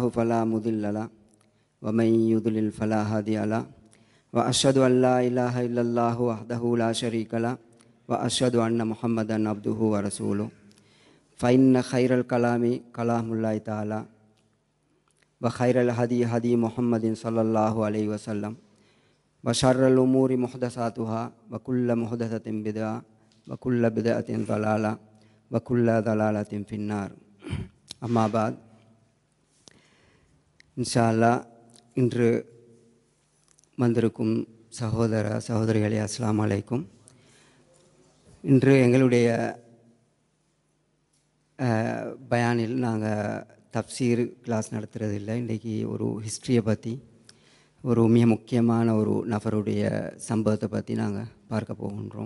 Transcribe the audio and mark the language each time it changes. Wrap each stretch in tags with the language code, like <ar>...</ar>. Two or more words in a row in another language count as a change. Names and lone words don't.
<ar>فلا مضل له ومن يضلل فلا هادي له وأشهد أن لا إله إلا الله وحده لا شريك له وأشهد أن محمدا عبده ورسوله فإن خير الكلام كلام الله تعالى وخير الهدي هدي محمد صلى الله عليه وسلم وشر الأمور محدثاتها وكل محدثة بدعة وكل بدعة ضلالة وكل ضلالة في النار. أما بعد إن شاء الله</ar> <ta>இன்று வந்திருக்கும் சகோதர சகோதரிகளே</ta> <ar>السلام عليكم.</ar> <ta>இன்று எங்களுடைய பயானில் நாங்கள் தப்சீர் கிளாஸ் நடத்துகிறது இல்லை. இன்றைக்கி ஒரு ஹிஸ்ட்ரியை பற்றி ஒரு மிக முக்கியமான ஒரு நபருடைய சம்பவத்தை பற்றி நாங்கள் பார்க்க போகின்றோம்.</ta>